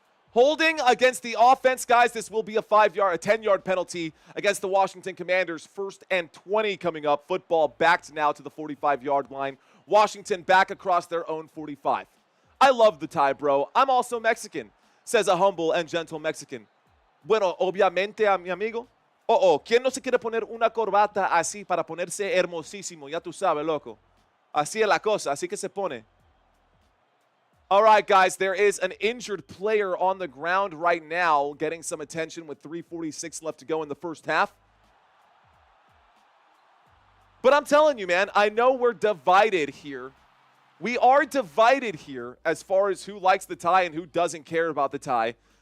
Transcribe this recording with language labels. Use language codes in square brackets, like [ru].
[en] Holding against the offense, guys, this will be a 10-yard penalty against the Washington Commanders. 1st and 20 coming up. Football backed now to the 45-yard line. Washington back across their own 45. I love the tie, bro. I'm also Mexican, says a humble and gentle Mexican. [es] Bueno, obviamente, mi amigo. Oh, ¿quién no se quiere poner una corbata así para ponerse hermosísimo? Ya tú sabes, loco. Así es la cosa, así que se pone. [en] All right, guys, there is an injured player on the ground right now getting some attention with 3:46 left to go in the first half. But I'm telling you, man, I know we're divided here. We are divided here as far as who likes the tie and who doesn't care about the tie.